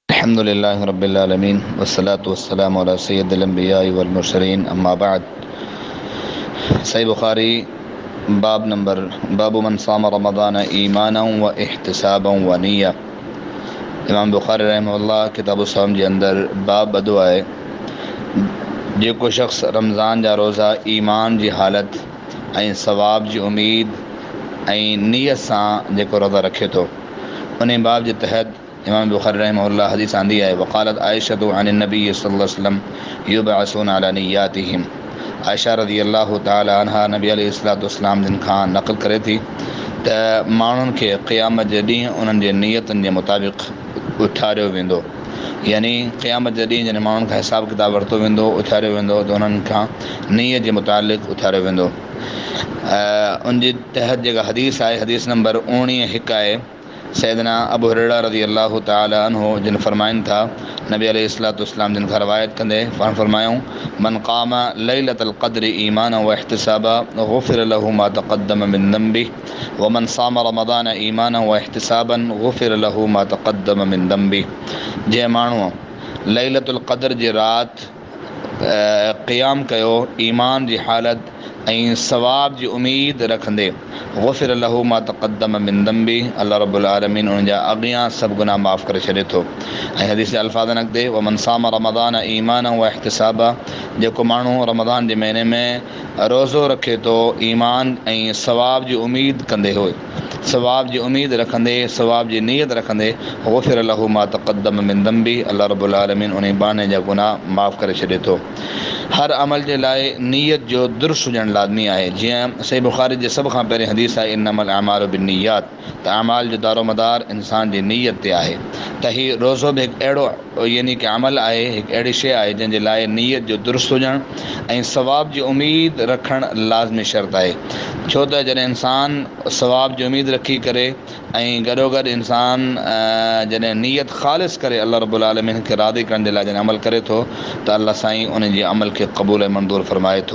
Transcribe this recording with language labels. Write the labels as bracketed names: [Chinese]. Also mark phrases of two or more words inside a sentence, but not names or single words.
[Arabic] الحمد لله رب العالمين والصلاة والسلام على سيد الأنبياء والمرسلين أما بعد. صحيح البخاري باب من صام رمضان إيمانا واحتسابا ونية. [Sindhi] इमाम बुखारी रहमहुल्लाह किताबु सौम जे अंदर बाब ॿधो आहे, जेको शख़्स रमज़ान जा रोज़ा ईमान जी हालत ऐं सवाब जी उम्मीद ऐं नियत सां जेको रोज़ा रखे थो, उन बाब जे तहत इमाम बुखारी रहमहुल्लाह हदीस आंदी आहे। [Arabic] وقالت عائشة عن النبي صلى الله عليه وسلم يبعثون على نياتهم. [Sindhi] आयशा [Arabic] رضي الله تعالى عنها [Sindhi] नबी [Arabic] عليه الصلاة والسلام [Sindhi] जिन खां नक़ल करे थी त माण्हुनि खे क़यामत जे ॾींहुं उन्हनि जे नियतनि जे मुताबिक़ उथारियो वेंदो, यानी क़यामत जे ॾींहुं जॾहिं माण्हुनि खां हिसाबु किताबु वरितो वेंदो, उथारियो वेंदो, त उन्हनि खां नियत जे मुतालिक़ उथारियो वेंदो। उन जे तहत जेका हदीस आहे, हदीस नंबर 19 आहे। सैयदना अबू हुरैरा [Arabic] رضي الله تعالى عنه [Sindhi] जिन फरमाइनि था, नबी [Arabic] عليه الصلاة والسلام [Sindhi] जिन खां रवायत कंदे फरमायूं, [Arabic] من قام ليلة القدر إيمانا واحتسابا غفر له ما تقدم من ذنبه ومن صام رمضان إيمانا واحتسابا غفر له ما تقدم من ذنبه. [Sindhi] जंहिं माण्हूअ लैलतुल क़द्र जी राति क़याम कयो ईमान जी हालत ऐं सवाब जी उम्मीद रखंदे, [Arabic] غفر له ما تقدم من ذنبه, الله رب العالمين [Sindhi] उन जा अॻियां सभु गुनाह माफ़ करे छॾे थो। ऐं हदीस जे अल्फाज़ नक़दे [Arabic] ومن صام رمضان إيمانا واحتسابا, [Sindhi] जेको माण्हू रमज़ान जे महीने में रोज़ो रखे थो ईमान ऐं सवाब जी उम्मीद कंदे हुए, सवाब जी उम्मीद रखंदे, सवाब जी नियत रखंदे, [Arabic] غفر له ما تقدم من ذنبه, الله رب العالمين [Sindhi] उन बाने जा गुनाह माफ़ करे छॾे थो। हर अमल जे लाइ नियत जो दुरुस्त हुजणु लाज़मी आहे। जीअं सही बुखारी जे सभ खां पहिरीं हदीस आहे, [Arabic] إنما الأعمال بالنيات, [Sindhi] त अमाल जो दारोमदार इंसान जी नियत ते आहे। त हीउ रोज़ो बि हिकु अहिड़ो यानी कि अमल आहे, हिकु अहिड़ी शइ आहे जंहिंजे लाइ नियत जो दुरुस्त हुजणु ऐं सवाब जी उम्मीद रखणु लाज़मी शर्त आहे। छो त जॾहिं इंसानु सवाब जी उम्मीद रखी करे ऐं गॾोगॾु इंसान जॾहिं नियत ख़ालिस करे [Arabic] الله رب العالمين [Sindhi] खे राज़ी करण जे लाइ जॾहिं अमल करे थो, त अल्लाह साईं उन जे अमल खे क़बूल ऐं मंज़ूर फरमाए थो।